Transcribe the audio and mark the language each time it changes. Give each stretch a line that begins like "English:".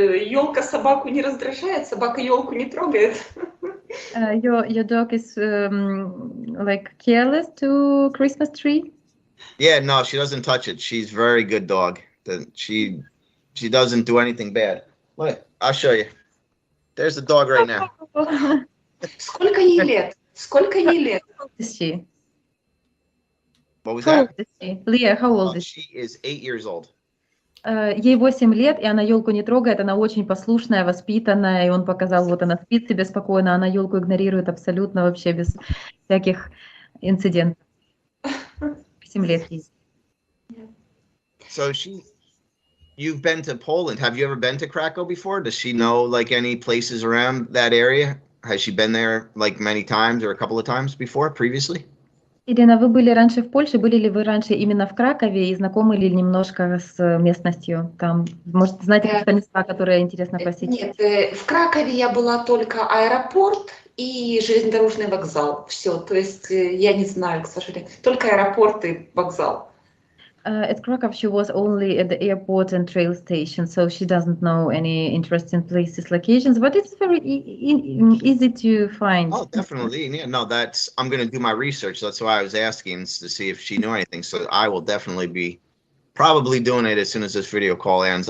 Russian: Елка собаку не раздражает, собака елку не трогает.
English: Your dog is like careless to Christmas tree? Yeah, no, she doesn't touch it. She's very good dog. She doesn't do anything bad. What? I'll show you. There's the dog right now.
Russian: Сколько ей лет? Сколько ей лет?
English: How old is she? What was How old that? is she? Leah, how old is she? She is 8 years old.
Russian: Ей 8 лет, и она елку не трогает, она очень послушная, воспитанная, и он показал, вот она спит себе спокойно, она елку игнорирует абсолютно вообще без всяких инцидентов. 8 лет ей.
English: So you've been to Poland. Have you ever been to Krakow before? Does she know like any places around that area? Has she been there like many times or a couple of times before previously?
Russian: Ирина, вы были раньше в Польше, были ли вы раньше именно в Кракове и знакомы ли немножко с местностью там? Может, знаете какие-то места, которые интересно посетить? Нет, в Кракове я была только аэропорт и железнодорожный вокзал. Все, то есть я не знаю, к сожалению. Только аэропорт и вокзал.
English: At Krakow, she was only at the airport and train station, so she doesn't know any interesting places, locations, but it's very easy to find. Oh, definitely. Yeah, no, I'm going to do my research. That's why I was asking to see if she knew anything. So I will definitely be probably doing it as soon as this video call ends.